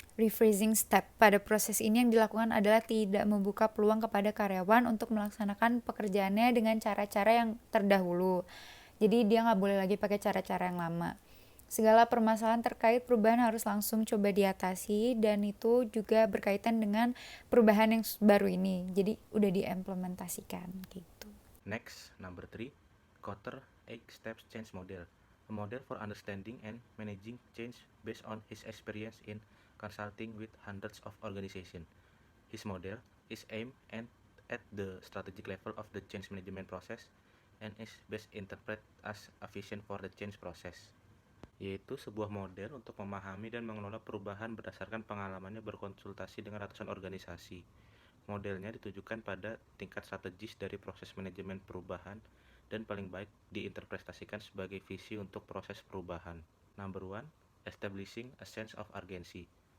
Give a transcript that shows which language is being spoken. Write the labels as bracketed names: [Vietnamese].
[Indonesian] Rephrasing step pada proses ini yang dilakukan adalah tidak membuka peluang kepada karyawan untuk melaksanakan pekerjaannya dengan cara-cara yang terdahulu. Jadi dia nggak boleh lagi pakai cara-cara yang lama. Segala permasalahan terkait perubahan harus langsung coba diatasi dan itu juga berkaitan dengan perubahan yang baru ini. Jadi udah diimplementasikan gitu. [English] Next, number 3, Kotter 8 Steps Change Model, a model for understanding and managing change based on his experience in consulting with hundreds of organizations. His model is aimed at the strategic level of the change management process and is best interpreted as a vision for the change process, [Indonesian] yaitu sebuah model untuk memahami dan mengelola perubahan berdasarkan pengalamannya berkonsultasi dengan ratusan organisasi. Modelnya ditujukan pada tingkat strategis dari proses manajemen perubahan dan paling baik diinterpretasikan sebagai visi untuk proses perubahan. [English] Number 1, establishing a sense of urgency.